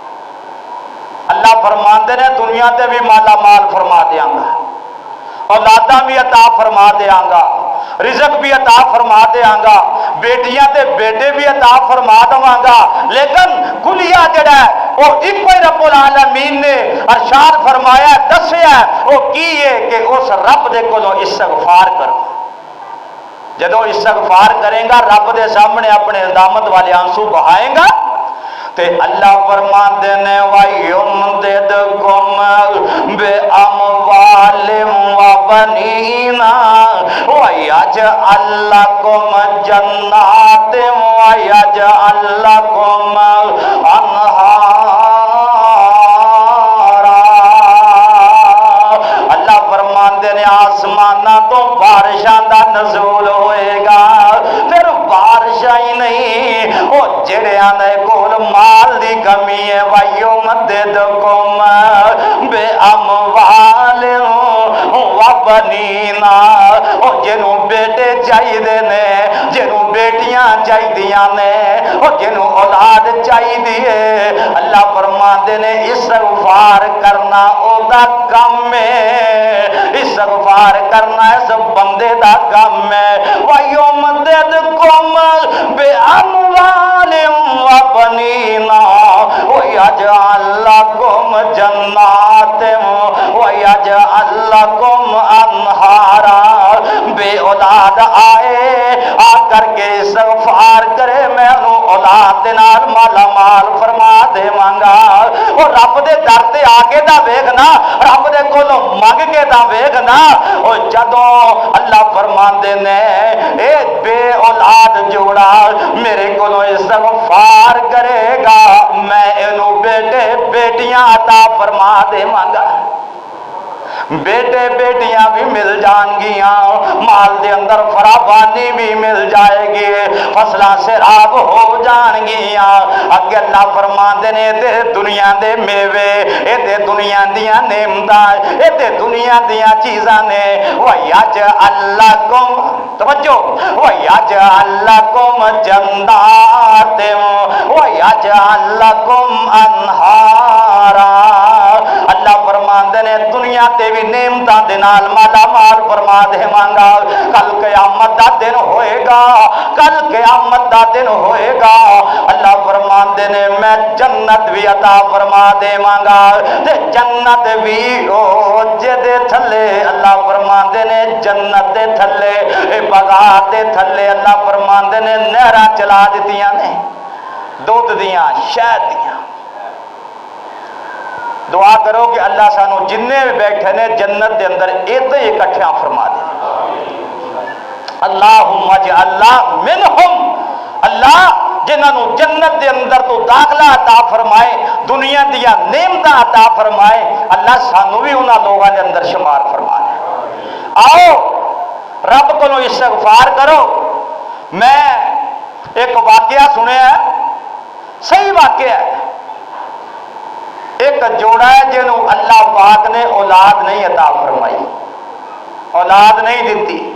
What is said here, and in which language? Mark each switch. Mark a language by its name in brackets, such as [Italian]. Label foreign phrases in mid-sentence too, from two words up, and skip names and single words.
[Punjabi] اللہ فرماندے نے دنیا تے بھی مالا مال فرما دیاں گا، اولاداں بھی عطا فرما دیاں گا، رزق بھی عطا فرما دیاں گا، بیٹیاں تے بیٹے بھی عطا فرما دواں گا، لیکن کلیہ جڑا ہے وہ ایک ہی رب العالمین نے ارشاد فرمایا دسیا وہ کی ہے کہ اس رب دے کولوں استغفار کرو۔ جدو استغفار کریں گا رب دے سامنے اپنے ندامت والے آنسو بہائیں گا تے اللہ فرماندے نے [Arabic] وَيُمْدِدْكُمْ بِأَمْوَالٍ وَبَنِينَ وَيَجْعَلْ لَكُمْ جَنَّاتٍ وَيَجْعَلْ لَكُمْ أَنْهَارًا۔ [Punjabi] اللہ فرماندے نے آسمانہ تو بارشاں دا نزول ہوئے گا، پھر بارشاں ہی نہیں وہ جڑیاں دے کول مال دی کمی ہے [Arabic] وَيُمْدِدْكُمْ بِأَمْوَالٍ وَبَنِينَ [Punjabi] بنینا، او جنوں بیٹے چاہیے نے، جنوں بیٹیاں چاہیے نے، او جنوں اولاد چاہیے، اللہ فرماندے نے استغفار کرنا او دا کم ہے، استغفار کرنا اس بندے دا کم ہے۔ [Arabic] وَيُمْدِدْكُمْ بِأَمْوَالٍ وَبَنِينَ وَيَجْعَلْ لَكُمْ جَنَّاتٍ وَيَجْعَلْ لَكُمْ أَنْهَارًا۔ [Punjabi] بے اولاد آئے آ کر کے استغفار کرے، میں انہوں اولاد دے نال مالا مال فرما دے مانگا۔ اور رب دے در تے آگے دا ویکھنا، رب دے کولوں منگ کے دا ویکھنا، اور جدوں اللہ فرماندے نے اے بے اولاد جوڑا میرے کولوں استغفار کرے گا، میں انہوں بیٹے بیٹیاں عطا فرما دے مانگا۔ بیٹے بیٹیاں بھی مل جان گیاں، مال دے اندر فراوانی بھی مل جائے گی، فصلہ سیراب ہو جان گیاں۔ اگے اللہ فرماندے نے تے دنیا دے میوے، اے تے دنیا دیاں نعمتاں، اے تے دنیا دیاں چیزاں نے، [Arabic] وَيَجْعَلْ لَكُمْ، توجہ، وَيَجْعَلْ لَكُمْ جَنَّاتٍ وَيَجْعَلْ لَكُمْ أَنْهَارًا۔ [Punjabi] اللہ فرماندے نے دنیا تے بھی نعمتاں دے نال مالا مال فرما دے مانگا، کل قیامت دا دن ہوئے گا، کل قیامت دا دن ہوئے گا، اللہ فرماندے نے میں جنت بھی عطا فرما دے مانگا، تے جنت بھی او جدے تھلے، اللہ فرماندے نے جنت دے تھلے، اے باغات دے تھلے اللہ فرماندے نے نہراں چلا دتیاں نے، دودھ دیاں شہد دیاں۔ دعا کرو کہ اللہ سانو جننے بھی بیٹھے نے جنت دے اندر ایدے اکٹھیاں فرما دے۔ [Arabic] اللہم اجعلنا منہم، [Punjabi] اللہ جنہوں جنت دے اندر تو داخلہ عطا فرمائے، دنیا دیا نعمتاں عطا فرمائے، اللہ سانو بھی انہاں لوگاں دے اندر شمار فرما دے۔ [Urdu] آؤ رب کو استغفار کرو۔ [Punjabi] میں ایک واقعہ سنیا ہے، صحیح واقعہ ہے، ایک جوڑا ہے جنہوں اللہ پاک نے اولاد نہیں عطا فرمائی، اولاد نہیں دیتی،